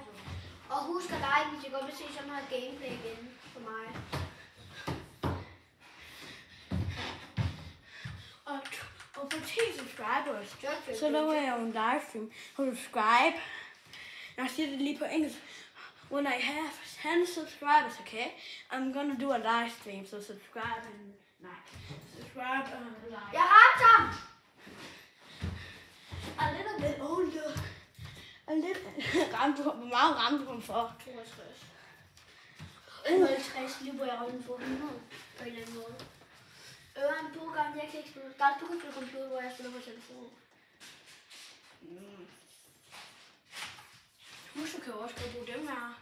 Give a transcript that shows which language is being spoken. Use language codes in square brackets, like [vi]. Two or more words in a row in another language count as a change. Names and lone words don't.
[da] Og husk at like, hvis I godt vil se sådan her gameplay igen for mig. Og på 10 subscribers, Så så laver jeg jo en livestream. Subscribe. Jeg siger det lige på engelsk. [en] When I have 10 subscribers, okay, I'm gonna do a live stream. So subscribe and like. Subscribe and like. [da] Jeg ramte ham! [en] A little bit older. A little. [da] Hvor meget ramte du ham for? 62. 50, lige hvor jeg ramte for 100 på en eller anden måde. En par gange, jeg kan ikke spille. Der er et par spille computer, hvor jeg spiller på telefon. Husk, du kan jo også godt bruge dem her.